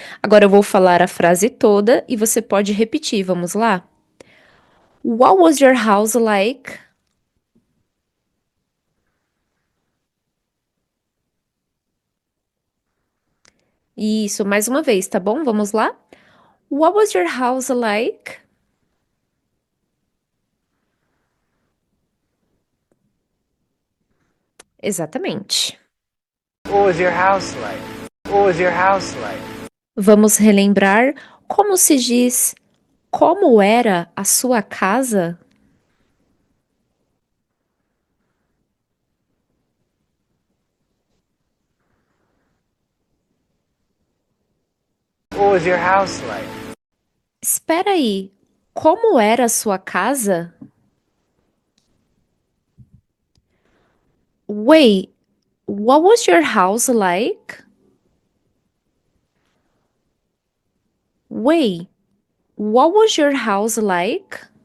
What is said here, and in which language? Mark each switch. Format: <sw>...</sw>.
<pt>Agora eu vou falar a frase toda e você pode repetir. Vamos lá?</pt> <en>What was your house like?</en> <pt>Isso, mais uma vez, tá bom? Vamos lá?</pt> <en>What was your house like?</en> <pt>Exatamente.</pt> <en>What was your house like? What was your house like?</en> <pt>Vamos relembrar como se diz como era a sua casa?</pt> <en>What was your house like?</en> <pt>Espera aí, como era a sua casa?</pt> <en>Wait, what was your house like? Wait, what was your house like?</en>